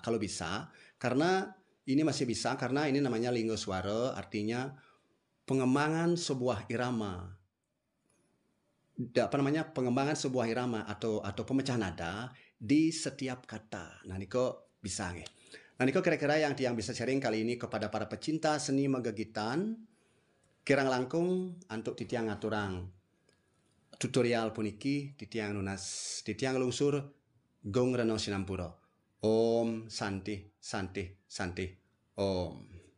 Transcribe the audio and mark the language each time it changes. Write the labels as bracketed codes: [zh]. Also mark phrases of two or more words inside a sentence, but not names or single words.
[id] Kalau bisa, karena ini masih bisa, karena ini namanya linggo suara, artinya pengembangan sebuah irama. Pengembangan sebuah irama atau pemecah nada di setiap kata. Nah, ini kok bisa nih. Nah, niko kira-kira yang tiang bisa sharing kali ini kepada para pecinta seni megagitan. [ban] Kirang langkung untuk titiang aturang tutorial puniki titiang nunas titiang lungsur gong reno sinampuro. [sa] Om Santi Santi Santi Om.